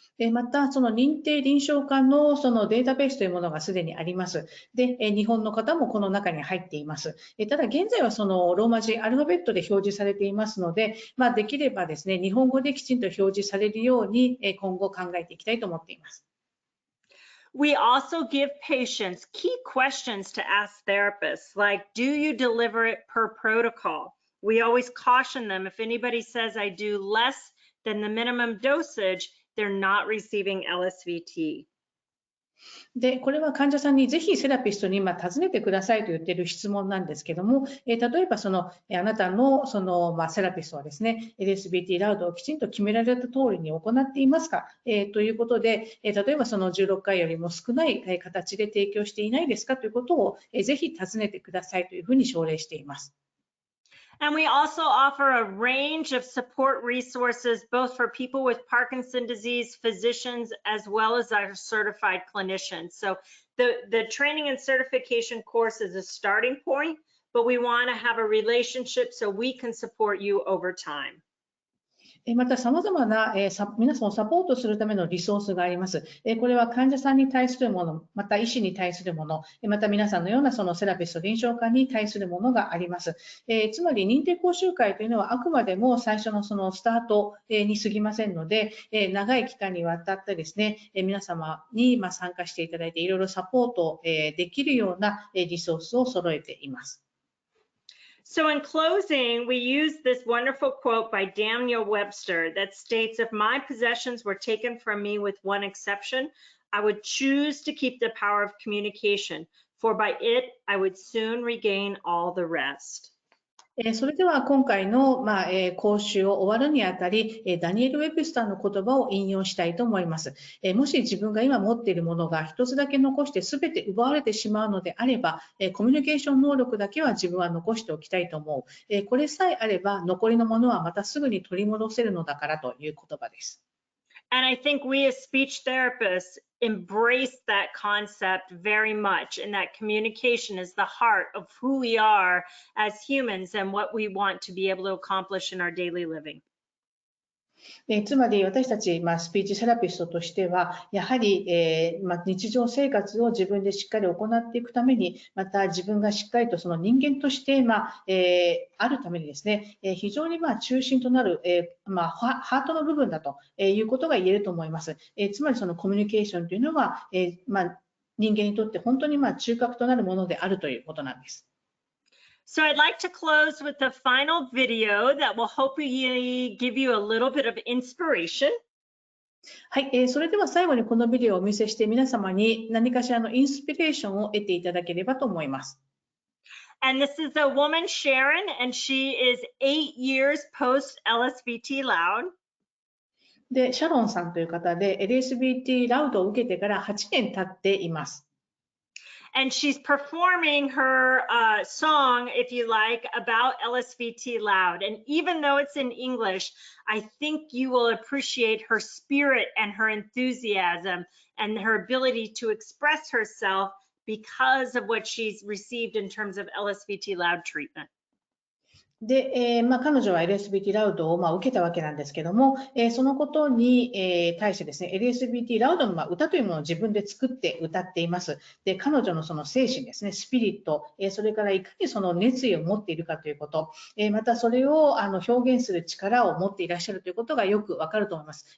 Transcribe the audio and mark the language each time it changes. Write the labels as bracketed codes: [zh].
[ja] また、その認定臨床家のそのデータベースというものがすでにあります。で、日本の方もこの中に入っています。ただ、現在はそのローマ字アルファベットで表示されていますので、できればですね、日本語できちんと表示されるように、今後考えていきたいと思っています。 [en] We also give patients key questions to ask therapists, like, do you deliver it per protocol? We always caution them if anybody says I do less than the minimum dosage, they're not receiving LSVT. [ja] で、これは患者さんにぜひセラピストに尋ねてくださいと言っている質問なんですけども、例えばそのあなたのそのセラピストはですね、LSVT Loudをきちんと決められた通りに行っていますか、ということで、例えばその16回よりも少ない形で提供していないですかということをぜひ尋ねてくださいというふうに奨励しています。 [en] And we also offer a range of support resources, both for people with Parkinson's disease, physicians, as well as our certified clinicians. So the training and certification course is a starting point, but we want to have a relationship so we can support you over time. [ja] また、様々な皆さんをサポートするためのリソースがあります。これは患者さんに対するもの、また医師に対するもの、また皆さんのようなそのセラピスト、臨床家に対するものがあります。つまり認定講習会というのはあくまでも最初のそのスタートに過ぎませんので、長い期間にわたってですね、皆様に参加していただいていろいろサポートできるようなリソースを揃えています。 [en] So in closing, we use this wonderful quote by Daniel Webster that states, if my possessions were taken from me with one exception, I would choose to keep the power of communication, for by it I would soon regain all the rest. [ja] それでは今回の講習を終わるにあたり、ダニエル・ウェブスターの言葉を引用したいと思います。もし自分が今持っているものが一つだけ残して全て奪われてしまうのであれば、コミュニケーション能力だけは自分は残しておきたいと思う。これさえあれば残りのものはまたすぐに取り戻せるのだからという言葉です。 [en] And I think we as speech therapists embrace that concept very much, and that communication is the heart of who we are as humans and what we want to be able to accomplish in our daily living. [ja] つまり私たち、スピーチセラピストとしては、やはり、日常生活を自分でしっかり行っていくために、また自分がしっかりとその人間として、あるためにですね、非常に中心となる、ハートの部分だということが言えると思います。つまりそのコミュニケーションというのは、人間にとって本当に中核となるものであるということなんです。 [en] So I'd like to close with the final video that will hopefully give you a little bit of inspiration. [ja] はい、それでは最後にこのビデオをお見せして皆様に何かしらのインスピレーションを得ていただければと思います。 [en] And this is a woman, Sharon, and she is 8 years post LSVT Loud. [ja] で、シャロンさんという方で LSVT Loud を受けてから8年経っています。 [en] And she's performing her song, if you like, about LSVT Loud. And even though it's in English, I think you will appreciate her spirit and her enthusiasm and her ability to express herself because of what she's received in terms of LSVT Loud treatment. [ja] で、彼女は LSVT ラウドを受けたわけなんですけども、そのことに、対してですね、LSVT ラウドの歌というものを自分で作って歌っています。で、彼女のその精神ですね、スピリット、それからいかにその熱意を持っているかということ、またそれを表現する力を持っていらっしゃるということがよくわかると思います。